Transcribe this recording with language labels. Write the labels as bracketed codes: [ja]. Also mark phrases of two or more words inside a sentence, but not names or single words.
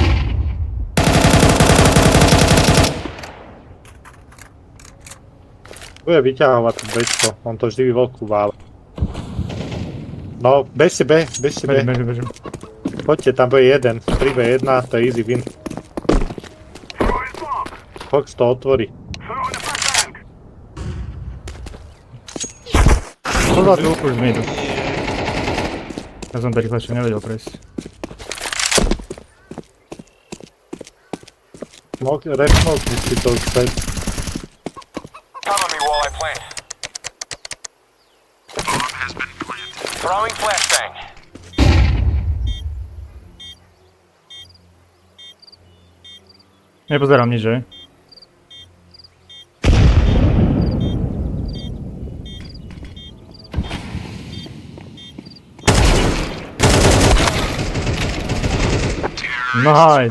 [sk] Bude vyťahovať to bečko, on to vždy veľkú vále. No, bežte B, bežte B. Bežím. Poďte, tam bude jeden. 3v1, to je [en] easy win. Throwing bomb. [sk] Fox to otvorí. [en] Throwing a flashbang. [sk] Pozadu, už mi idú. Ja som to rýchlejšie nevedel prejsť. Repnul si to späť. [en] Cover me while I plant. Bomb has been planted. Throwing flashbang. [sk] Nepozerám nič, že? [en] Nice!